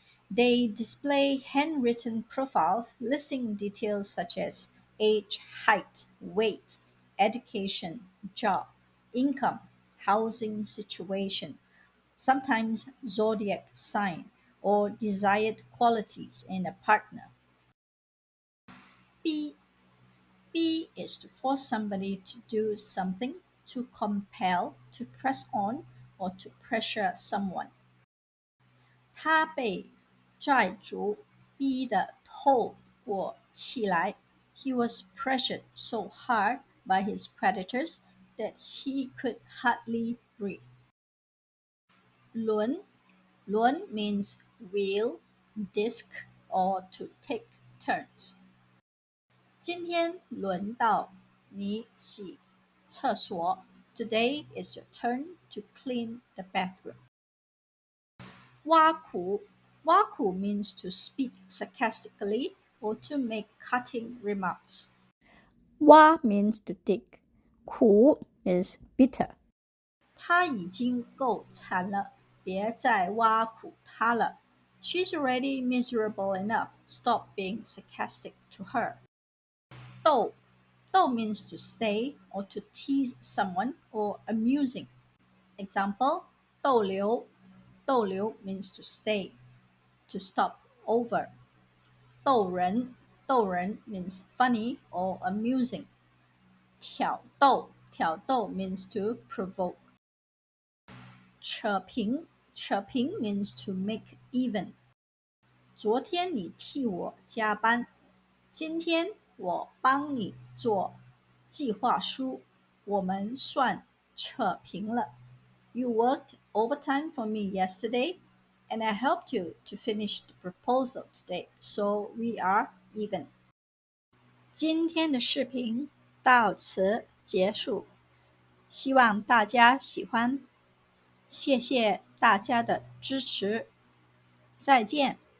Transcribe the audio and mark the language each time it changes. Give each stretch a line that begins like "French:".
English: They display handwritten profiles listing details such as age, height, weight, education, job, income, housing situation, sometimes zodiac sign, or desired qualities in a partner. B. B is to force somebody to do something, to compel, to press on, or to pressure someone.
Chinese: 他被债主逼得透过气来。
English: He was pressured so hard by his creditors that he could hardly breathe. 轮 means wheel, disc, or to take turns.
Chinese: 今天轮到你洗厕所。
English: Today is your turn to clean the bathroom. 挖苦 means to speak sarcastically or to make cutting remarks. 挖 means to dig. 苦 is bitter.
Chinese: 他已经够惨了，别再挖苦他了。
English: She's already miserable enough. Stop being sarcastic to her. 逗 means to stay or to tease someone or amusing. Example, 逗留 means to stay, to stop over. 逗人 means funny or amusing. 挑逗 means to provoke. 扯平 means to make even.
Chinese: 昨天你替我加班，今天我帮你做计划书，我们算扯平了。
English: You worked overtime for me yesterday, and I helped you to finish the proposal today, so we are even.
Chinese: 今天的视频到此结束，希望大家喜欢，谢谢大家的支持，再见。